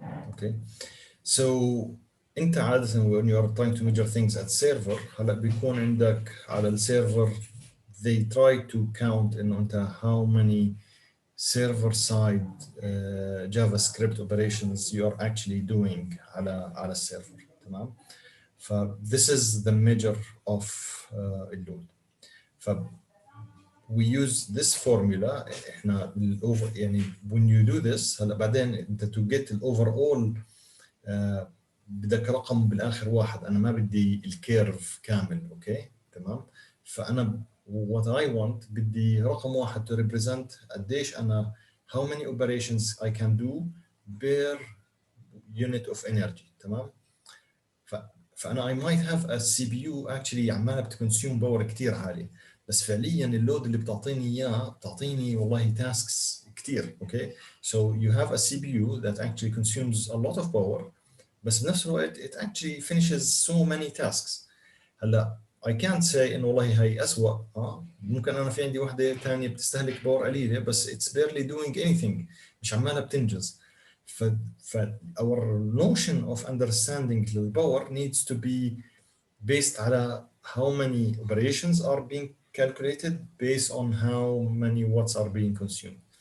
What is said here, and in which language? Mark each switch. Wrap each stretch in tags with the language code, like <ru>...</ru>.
<en>Okay. So انت عادة when you are trying to measure things at server</en> <ar>هلا بيكون عندك على السيرفر</ar> <en>they try to count انه انت how many server side JavaScript operations you are actually doing</en> <ar>على السيرفر تمام.</ar> <en>ف this is the measure of اللود. ف we use this formula احنا يعني when you do this</en> <ar>هلا بعدين انت</ar> <en>to get ال overall</en> <ar>بدك رقم بالاخر واحد. انا ما بدي الكيرف كامل. اوكي تمام.</ar> <en>فانا what I want</en> <ar>بدي رقم واحد</ar> <en>to represent</en> <ar>قديش انا</ar> <en>how many operations I can do per unit of energy تمام.</en> <ar>فانا</ar> <en>I might have a CPU actually</en> <ar>عماله بتكونسيوم باور كثير عالي بس فعليا اللود اللي بتعطيني اياه بتعطيني والله تاسكس كثير. اوكي.</ar> <en>So you have a CPU that actually consumes a lot of power بس</en> <ar>بنفس الوقت</ar> <en>it actually finishes so many tasks.</en> <ar>هلا I can't say انه والله هي اسوء. ممكن انا في عندي وحده ثانيه بتستهلك باور قليله بس</ar> <en>it's barely doing anything</en> <ar>مش عمالها بتنجز.</ar> <en>ف our notion of understanding the power needs to be based على how many operations are being calculated based on how many watts are being consumed.</en>